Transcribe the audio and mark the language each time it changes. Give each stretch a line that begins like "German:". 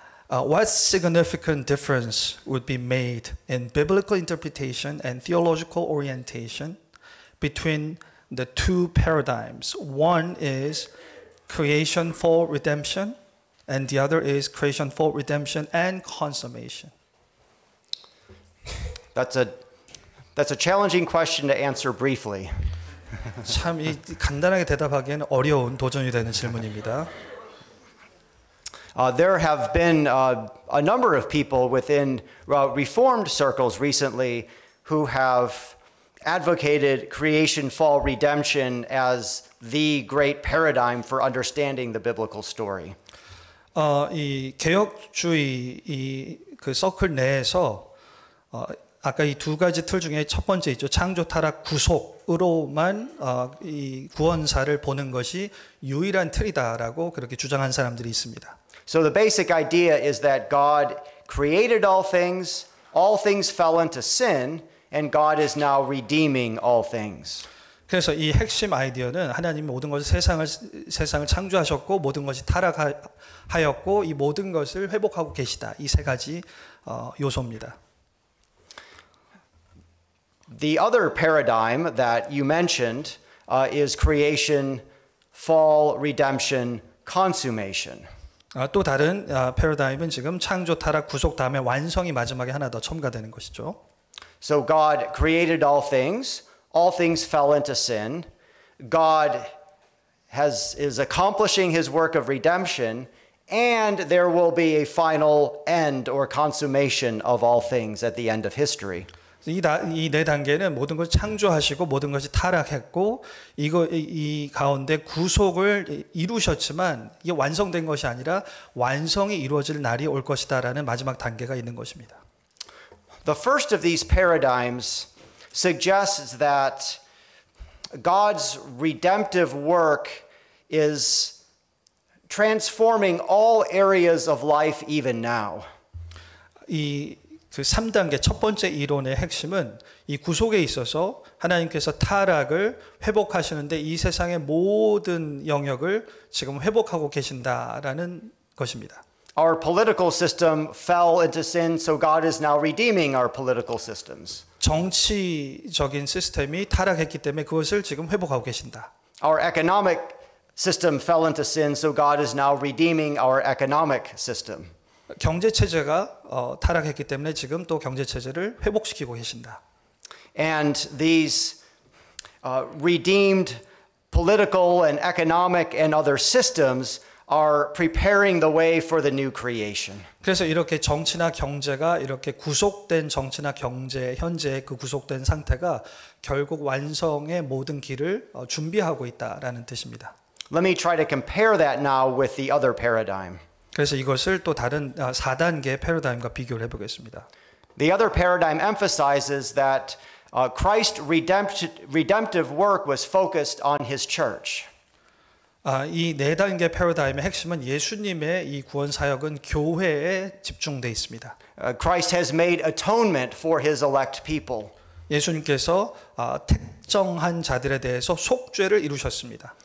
English: What significant difference would be made in biblical interpretation and theological orientation between the two paradigms? One is creation, fall, redemption, and the other is creation, fall, redemption, and consummation. That's a challenging question to answer briefly.
Korean: 참 이 간단하게 대답하기에는 어려운 도전이 되는 질문입니다.
English: There have been a number of people within Reformed circles recently who have advocated creation, fall, redemption as the great paradigm for understanding the biblical story.
Korean: 이 개혁주의 그 서클 내에서 아까 이 두 가지 틀 중에 첫 번째 있죠. 창조, 타락, 구속으로만 이 구원사를 보는 것이 유일한 틀이다라고 그렇게 주장한 사람들이 있습니다.
English: So the basic idea is that God created all things fell into sin, and God is now redeeming all things.
Korean: 그래서 이 핵심 아이디어는 하나님 모든 것을 세상을 창조하셨고 모든 것이 타락하였고 이 모든 것을 회복하고 계시다. 이 세 가지 요소입니다.
English: The other paradigm that you mentioned is creation, fall, redemption, consummation.
Korean: 또 다른 패러다임은 지금 창조, 타락, 구속 다음에 완성이 마지막에 하나 더 첨가되는 것이죠.
English: So God created all things fell into sin. God is accomplishing his work of redemption, and there will be a final end or consummation of all things at the end of history.
Korean: 이 네 단계는 모든 것을 창조하시고 모든 것이 타락했고 이 가운데 구속을 이루셨지만 이게 완성된 것이 아니라 완성이 이루어질 날이 올 것이다라는 마지막 단계가 있는 것입니다.
English: The first of these paradigms suggests that God's redemptive work is transforming all areas of life even now.
Korean: 그 3단계 첫 번째 이론의 핵심은 이 구속에 있어서 하나님께서 타락을 회복하시는데 이 세상의 모든 영역을 지금 회복하고 계신다라는 것입니다.
English: Our political system fell into sin, so God is now redeeming our political systems.
Korean: 정치적인 시스템이 타락했기 때문에 그것을 지금 회복하고 계신다.
English: Our economic system fell into sin, so God is now redeeming our economic system.
Korean: 경제 체제가 타락했기 때문에 지금 또 경제 체제를 회복시키고 계신다.
English: And these redeemed political and economic and other systems are preparing the way for the new creation.
Korean: 그래서 이렇게 정치나 경제가 이렇게 구속된 정치나 경제 현재의 그 구속된 상태가 결국 완성의 모든 길을 준비하고 있다라는 뜻입니다.
English: Let me try to compare that now with the other paradigm.
Korean: 그래서 이것을 또 다른 4단계 패러다임과 비교를 해보겠습니다.
English: The other paradigm emphasizes that Christ's redemptive work was focused on his church.
Korean: 이 4단계 패러다임의 핵심은 예수님의 이 구원 사역은 교회에 집중돼 있습니다.
English: Christ has made atonement for his elect people.
Korean: 예수님께서 특정한 자들에 대해서 속죄를 이루셨습니다.